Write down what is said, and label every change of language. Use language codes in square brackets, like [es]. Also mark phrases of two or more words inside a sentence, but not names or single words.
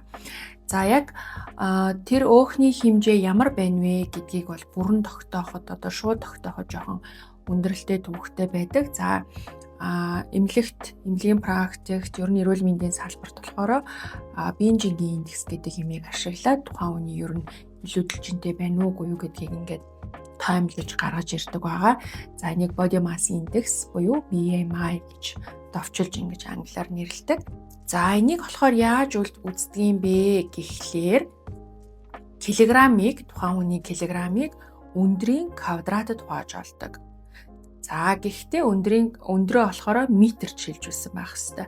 [mn] За яг тэр өөхний хэмжээ ямар байна вэ гэдгийг бол бүрэн тогтооход одоо шууд тогтооход жоохон өндөрлөлттэй төвөгтэй байдаг. За эмнэлгийн практикт ер нь эрүүл мэндийн салбарт болохоор биеийн жингийн индекс гэдэг юмыг ашиглаад тухайн хүний ер нь илүүдэлжинтэй байна уугүй юу гэдгийг ингээд таймлж гаргаж ирдэг байгаа. За энийг [en] body mass index [mn] буюу BMI гэж товчилж ингэж англиар нэрлэдэг. За энийг болохоор яаж үздэг юм бэ гэхлээр килограммыг тухайн хүний килограммыг өндрийн квадратад хувааж олдог. За гэхдээ өндрөө болохоор метрч шилжүүлсэн байх хэвээр.